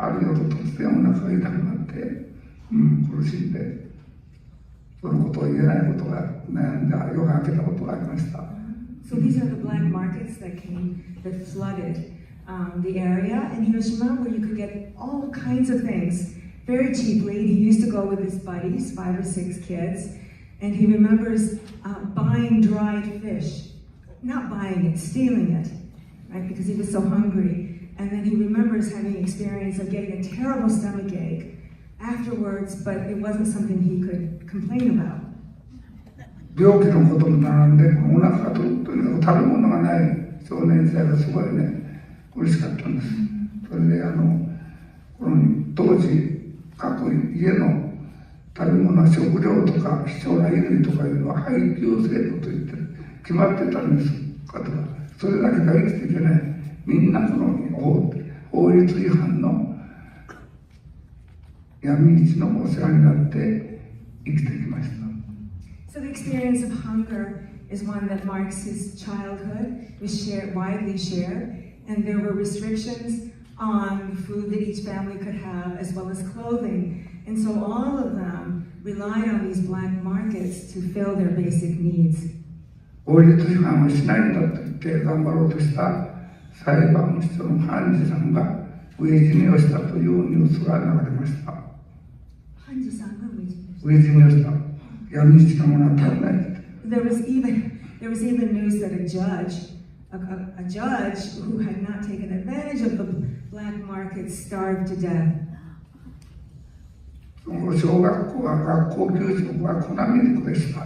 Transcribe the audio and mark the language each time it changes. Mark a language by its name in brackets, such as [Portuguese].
[Japanese] ある夜突然お腹が痛くなって、苦しんで、そのことを言えないことが悩んだ、夜が明けたことがありました。 [English] So these are the black markets that flooded the area in Hiroshima, where you could get all kinds of things very cheaply. He used to go with his buddies, 5 or 6 kids, and he remembers buying dried fish, not buying it, stealing it, right? Because he was so hungry. And then he remembers having experience of getting a terrible stomach ache afterwards, but it wasn't something he could complain about. [Japanese] 病気のことも並んで、お腹がとにかく食べ物がない少年時代がすごいね、苦しかったんです。それでこの当時各家の食べ物、食料とか貴重な衣類とかいうのは配給制度といって決まってたんです。方がそれだけが生きていけない。みんなこの法律違反の闇市のお世話になって生きてきました。 [English] So the experience of hunger is one that marks his childhood. It was widely shared, and there were restrictions on food that each family could have, as well as clothing. And so all of them relied on these black markets to fill their basic needs. [Japanese] 法律違反をしないんだと言って頑張ろうとした裁判所の判事さんが飢え死にをしたというニュースが流れました。判事さんが飢え死にをした。闇市のものは食べない。 [English] There was even news that a judge who had not taken advantage of the black market starved to death. [Japanese] 小学校は学校給食は粉ミルクでした。